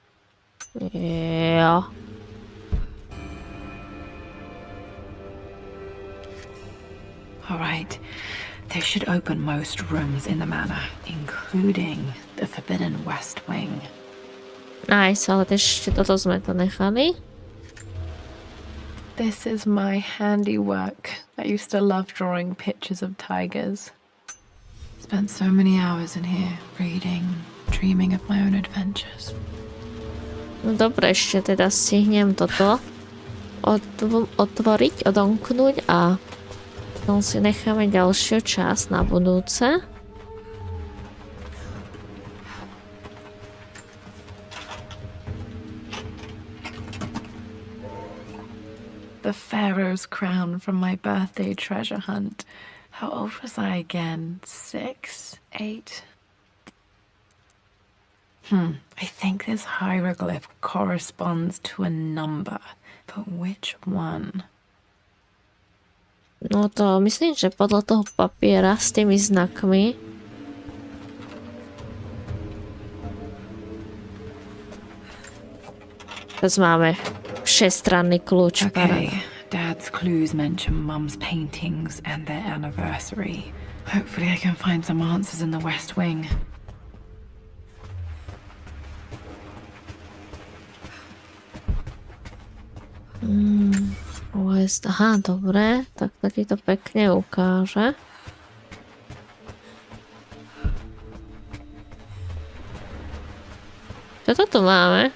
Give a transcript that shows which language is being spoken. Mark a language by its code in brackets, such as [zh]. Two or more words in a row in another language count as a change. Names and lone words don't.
[en] Yeah. All right. This should open most rooms in the manor, including the Forbidden West Wing. [sk] Nice, ale ešte toto sme to nechali. [en] This is my handiwork. I used to love drawing pictures of tigers. Spent so many hours in here, reading, dreaming of my own adventures. [sk] No dobre, ešte teda stihnem toto otvoriť, odomknúť a potom si necháme ďalšiu časť na budúce. [en] The Pharaoh's crown from my birthday treasure hunt. How old was I again? 6? 8? I think this hieroglyph corresponds to a number. But which one? [sk] No to myslím, že podľa toho papiera s tými znakmi. Teraz máme Všestranný kľúč. [en] Okay, Dad's clues mention Mum's paintings and their anniversary. Hopefully I can find some answers in the West Wing. [sk] West, aha, dobre, tak to ti to pekne ukáže. Čo to tu máme?